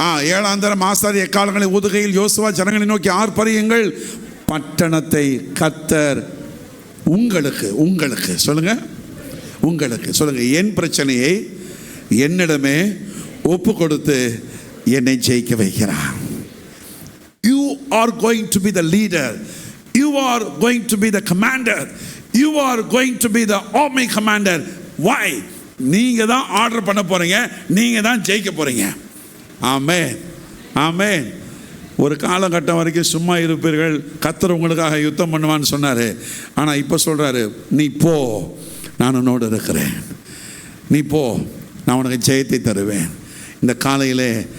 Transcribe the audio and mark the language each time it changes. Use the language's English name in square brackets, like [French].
[Tamil] 7ஆம் தரம் ஆசாரி எக்காலங்களை ஊதுகையில் யோசுவா ஜனங்களை நோக்கி ஆர்ப்பரியுங்கள், பட்டணத்தை கர்த்தர் உங்களுக்கு உங்களுக்கு சொல்லுங்க, உங்களுக்கு சொல்லுங்க, என் பிரச்சனையை என்னிடமே ஒப்பு கொடுத்து என்னை ஜெயிக்க வைக்கிறார். [English] You are going to be the leader, you are going to be the commander, you are going to be the army commander. Why? [Tamil] நீங்க தான் ஆர்டர் பண்ண போறீங்க, நீங்க தான் ஜெயிக்க போறீங்க. ஆமென், ஆமென். ஒரு காலகட்டம் வரைக்கும் சும்மா இருப்பீர்கள், கர்த்தர் உங்களுக்காக யுத்தம் பண்ணுவான்னு சொன்னார். ஆனால் இப்போ சொல்கிறாரு, நீ போ, நான் உன்னோடு இருக்கிறேன், நீ போ, நான் உனக்கு ஜெயத்தை தருவேன். இந்த காலையிலே